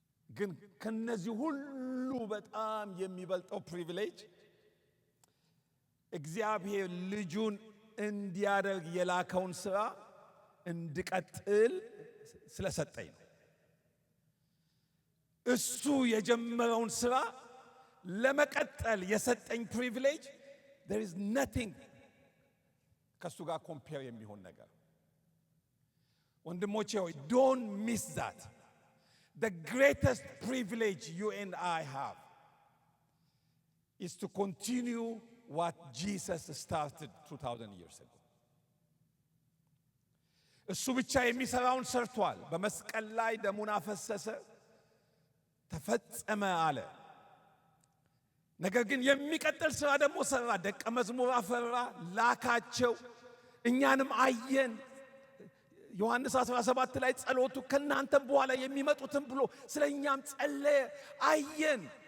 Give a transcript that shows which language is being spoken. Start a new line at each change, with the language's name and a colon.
Amharic: ግን ከነዚህ ሁሉ በጣም የሚበልጠው ፕሪቪሌጅ እግዚአብሔር ልጁን እንዲያደርግ የላከውን ሥራ እንድቀጥል ስለሰጠኝ ነው። እሱ የጀመረውን ሥራ ለመቀጠል የሰጠኝ ፕሪቪሌጅ
English: there is nothing
Amharic: ከሱ ጋር ኮምፔር የሚሆን ነገር። ወንድሞቼ ሆይ
English: don't miss that. The greatest privilege you and I have is to continue what Jesus started 2000 years ago.
Amharic: እሱ ብቻ የሚሰራውን ሰርቷል። በመስቀል ላይ ደሙን አፈሰሰ፣ ተፈጸመ አለ። ነገር ግን የሚቀጥል ስራ ደግሞ ሰራ። ደቀ መዝሙር አፈራ፣ ላካቸው፣ እኛንም አየን። ዮሐንስ 17 ላይ ጸሎቱ ከናንተም በኋላ የሚመጡትን ብሎ ስለኛም ጸለየ፣ አየን።